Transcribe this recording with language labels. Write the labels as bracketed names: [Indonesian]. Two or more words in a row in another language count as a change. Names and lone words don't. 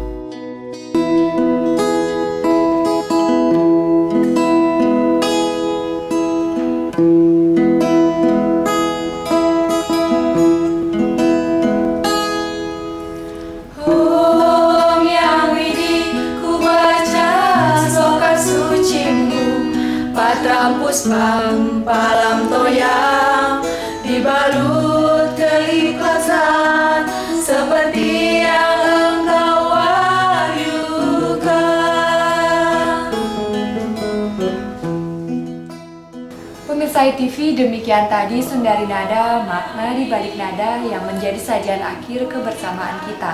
[Indonesian] Om Yang Widi, ku baca sloka sucimu, [Sanskrit] पत्रम् पुष्पम् फलम् तोयम्, [Indonesian] dibalut keikhlasan seperti yang engkau wahyukan. Pemirsa Hai TV, demikian tadi Sundari Nada, makna di balik nada yang menjadi sajian akhir kebersamaan kita.